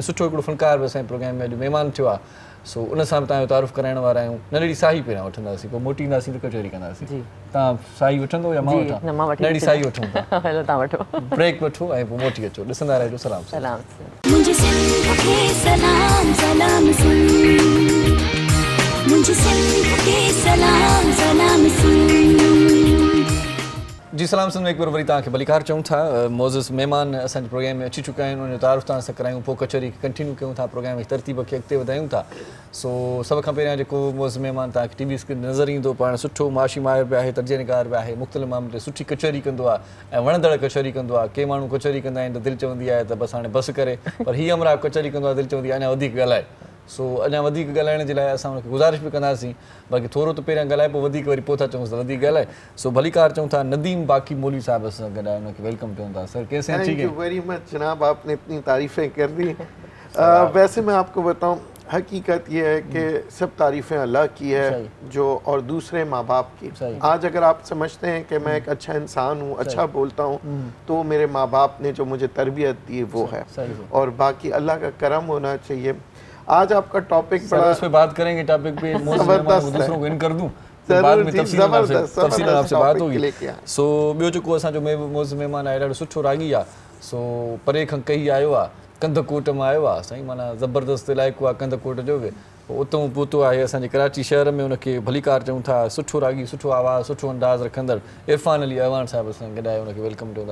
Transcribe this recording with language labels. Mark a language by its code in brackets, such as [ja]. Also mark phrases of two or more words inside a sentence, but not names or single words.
[sd] सुठो हिकिड़ो फ़नकार बि असांजे प्रोग्राम में अॼु महिमान थियो आहे, सो उन सां बि तव्हांजो तारुफ़ कराइण वारा आहियूं। नंढड़ी साही पहिरियां वठंदासीं, पोइ मोटी ईंदासीं त कचहरी कंदासीं। तव्हां साही वठंदो या मां वठां? नंढड़ी साही वठूं था, हलो तव्हां वठो, ब्रेक वठो ऐं पोइ मोटी अचो। ॾिसंदा रहिजो। सलाम सलाम। [ur] مجھے سندھ کے سلام سلام سن، مجھے سندھ کے سلام سلام سن. [sd] जी सलाम सिंध में हिकु बार वरी तव्हांखे भलीकार चऊं था। मोज़िज़ महिमान असांजे प्रोग्राम में अची चुका आहिनि, उनजो तारुफ़ तव्हां सां करायूं, पोइ कचहरी खे कंटिन्यू कयूं था, प्रोग्राम जी तरतीब खे अॻिते वधायूं था। सो सभ खां पहिरियां जेको मोज़िज़ महिमान तव्हांखे टीवी स्क्रीन नज़र ईंदो, पाण सुठो माशी माहिर बि आहे, तर्जनिकार बि आहे, मुख़्तलिफ़ मामले ते सुठी कचहरी कंदो आहे ऐं वणंदड़ कचहरी कंदो आहे। के माण्हू कचहरी कंदा आहिनि त दिलि चवंदी आहे त बसि हाणे बसि करे, पर हीअ अमरा कचहरी कंदो आहे दिलि चवंदी आहे अञा वधीक ॻाल्हाए। सो अञा वधीक ॻाल्हाइण जे लाइ असां हुनखे गुज़ारिश बि कंदासीं, बाक़ी थोरो त पहिरियां ॻाल्हाए पोइ वधीक वरी पोइ था चऊं त वधीक ॻाल्हाए। सो भलीकार चऊं था नदीम बाकी मौलवी साहब असां गॾु आहे, उनखे वेलकम कयूं था। [ur] سر کیسے ہیں؟ ٹھیک ہے, [en] Thank you very much [ur] جناب، آپ نے اتنی تعریفیں کر دی۔ ویسے میں آپ کو بتاؤں، حقیقت یہ ہے کہ سب تعریفیں اللہ کی ہے جو اور دوسرے ماں باپ کی. آج اگر آپ سمجھتے ہیں کہ میں ایک اچھا انسان ہوں، اچھا بولتا ہوں، تو میرے ماں باپ نے جو مجھے تربیت دی وہ ہے، اور باقی اللہ کا کرم ہونا چاہیے. آج آپ کا ٹاپک بڑا اس پہ بات کریں گے، ٹاپک پہ دوسروں کو ان کر دوں، بعد میں تفصیل آپ سے بات ہوگی. [sd] सो ॿियो जेको असांजो मोज़ महिमान आहे ॾाढो सुठो रागी आहे, सो परे खां कई आयो आहे, कंदकोट मां आयो आहे साईं, माना ज़बरदस्त इलाइक़ो आहे कंदकोट जो बि, उतां पहुतो आहे असांजे कराची शहर में। उनखे भलीकार चऊं था, सुठो रागी, सुठो आवाज़, सुठो अंदाज़ रखंदड़ इरफान अली अवान साहिब असां गॾु आहे, उनखे वेलकम कयूं था।